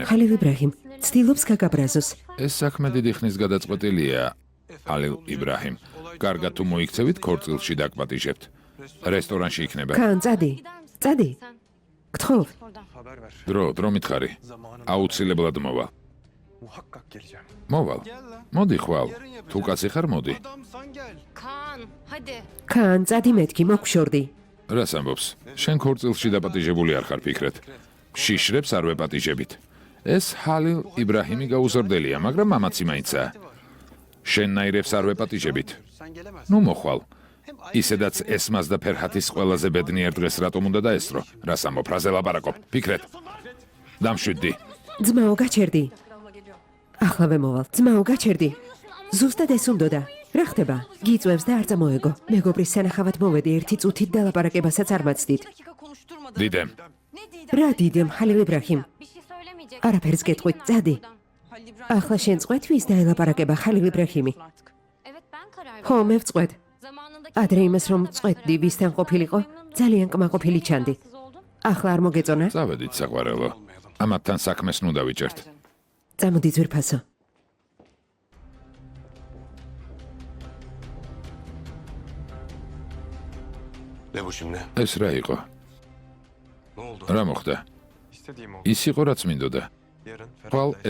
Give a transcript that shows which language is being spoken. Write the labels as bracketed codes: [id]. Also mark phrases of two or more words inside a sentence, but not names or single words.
[ka] ხალილ იბრაჰიმ ცდილობს გაგაბრაზოს. ეს საქმე დიდი ხნის გადაწყვეტილია, ჰალილ იბრაჰიმ. კარგად თუ მოიქცევით, ქორწილში დაგპატიჟებთ. რესტორანში იქნება. კან წადი. წადი. გთხოვ. დრო მითხარი. აუცილებლად მოვალ. [tr] Muhakkak geleceğim. [ka] მოვალ. მოდი ხვალ. თუ კაცი ხარ, მოდი. [tr] Kaan hadi. [ka] კან წადი მეთქი მოგშორდი. რას ამბობს? შენ ქორწილში დაპატიჟებული არ ხარ ფიქრეთ. შიშრებს არ ვეპატიჟებით. ეს ჰალილ იბრაჰიმი გაუზრდელია, მაგრამ მამაცი მაინცაა. შენნაირებს არ ვეპატიჟებით. ნუ მოხვალ. ისედაც ესმას და ფერჰათის ყველაზე ბედნიერ დღეს რატომ უნდა დაესწრო? რას ამბობ, რაზე ლაპარაკობ? ფიქრეთ. დამშვიდდი. ძმაო გაჩერდი. ახლავე მოვალ. ძმაო გაჩერდი. ზუსტად ეს უნდოდა. რა ხდება? გიწევს და არ წამოეგო. მეგობრის სანახავად მოვედი ერთი წუთით და ლაპარაკებასაც არ მაცდით. [tr] Dakika konuşturmadı. [ka] დიდემ, [tr] Ne Didem? [ka] რა დიდემ ხალილ იბრაჰიმ. [tr] Bir şey söylemeyecek. [ka] არაფერს გეტყვით, წადი. Halil İbrahim. ახლა შენ წყვეთ ვის დაელაპარაკება ხალილ იბრაჰიმი. [tr] Artık. Evet ben karar [ka] ხო, [tr] verdim. [ka] მე ვწყვეთ. [tr] Zamanında [ka] ადრე იმას რომ წყვეტდი ვისთან ყოფილიყო, ძალიან კმაყოფილი ჩანდი. [tr] rahatsız oldum. [ka] ახლა არ მოგეწონა? წავედით საყვარელო. ამათთან საქმეს ნუ დავიჭერთ. წამოდი ძვირფასო. [tr] Ne bu şimdi? [ka] ეს რა იყო? [tr] Ne oldu? [ka] რა მოხდა? [tr] İstediğim o. [ka] ის იყო რაც მინდოდა. [tr] Yarın [ka] ხვალ [tr] Ferhat'la